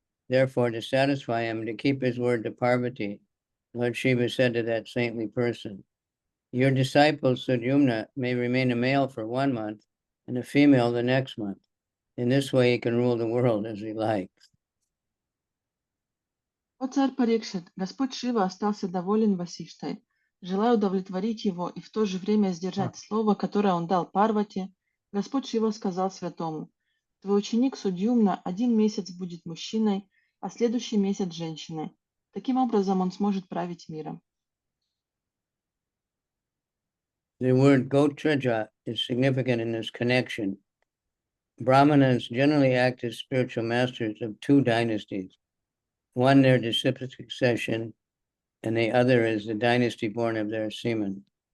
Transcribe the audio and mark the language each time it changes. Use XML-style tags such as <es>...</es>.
<en>Therefore, to satisfy him, to keep his word to Parvati, Lord Shiva said to that saintly person, your disciple Sudyumna may remain a male for 1 month and a female the next month. In this way, he can rule the world as he likes.</en> <ru>О царь Парикшит, Господь Шива остался доволен Васиштхой, желая удовлетворить его и в то же время сдержать слово, которое он дал Парвати. Господь Шива сказал святому: твой ученик Судьюмна 1 месяц будет мужчиной, а следующий месяц женщиной. Таким образом он сможет править миром.</ru> <en>The word Gotraja is significant in this connection. Brahmanas generally act as spiritual masters of 2 dynasties. One, their disciplic succession, and the other is the dynasty born of their semen.</en>